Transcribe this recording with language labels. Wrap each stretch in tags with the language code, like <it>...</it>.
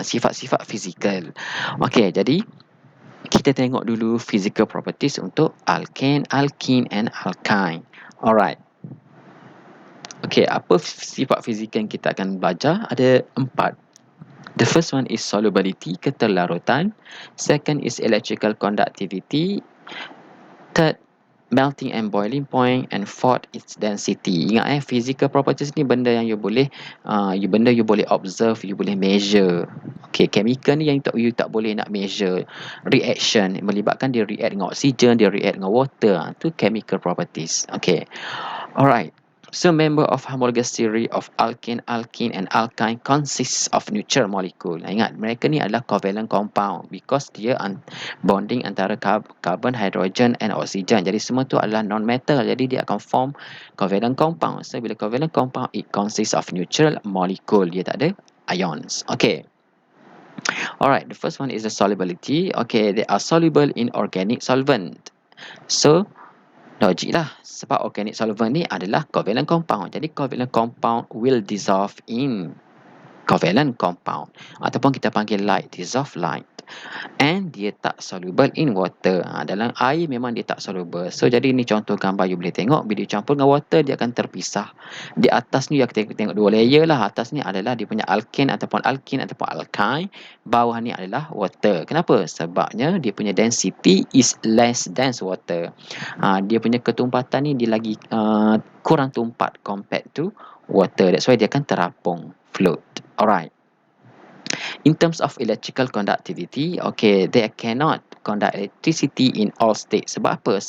<ms>Sifat-sifat fizikal. Okay, jadi kita tengok dulu physical properties untuk alkane, alkene and alkyne. Alright. Okay, apa sifat fizikal yang kita akan belajar? Ada 4.</ms> <en>The first one is solubility, keterlarutan. Second is electrical conductivity. Third, melting and boiling point. And fourth is density.</en> <ms>Ingat physical properties ni benda yang you boleh you boleh observe, you boleh measure. Okay, chemical ni yang you tak boleh nak measure. Reaction melibatkan dia react dengan oxygen, dia react dengan water. Tu chemical properties. Okay. Alright.</ms> <en>So, member of homologous series of alkane, alkene and alkyne consists of neutral molecule.</en> <ms>Ingat, mereka ni adalah covalent compound</ms> <en>because</en> <ms>dia bonding antara carbon, hydrogen and oxygen. Jadi, semua tu adalah non-metal. Jadi, dia akan form covalent compound.</ms> <en>So,</en> <ms>bila</ms> <en>covalent compound, it consists of neutral molecule.</en> <ms>Dia tak ada ions.</ms> <en>Okay. Alright, the first one is the solubility. Okay, they are soluble in organic solvent.</en> <ms>So, logik lah, sebab organic solvent ni adalah covalent compound. Jadi covalent compound</ms> <en>will dissolve in</en> <ms>covalent compound ataupun kita panggil light, dissolved light.</ms> <en>And</en> <ms>dia tak soluble in water. Dalam air memang dia tak soluble. So jadi ni contoh gambar you boleh tengok, bila campur dengan water dia akan terpisah. Di atas ni kita tengok dua layer lah. Atas ni adalah dia punya alkane ataupun alkyne. Bawah ni adalah water. Kenapa? Sebabnya dia punya density</ms> <en>is less than water.</en> <ms>Dia punya ketumpatan ni dia lagi kurang tumpat</ms> <en>compared to water. That's why</en> <ms>dia akan terapung,</ms> <en>float. Alright. In terms of electrical conductivity, okay, they cannot conduct electricity in all states.</en> <ms>Sebab apa?</ms>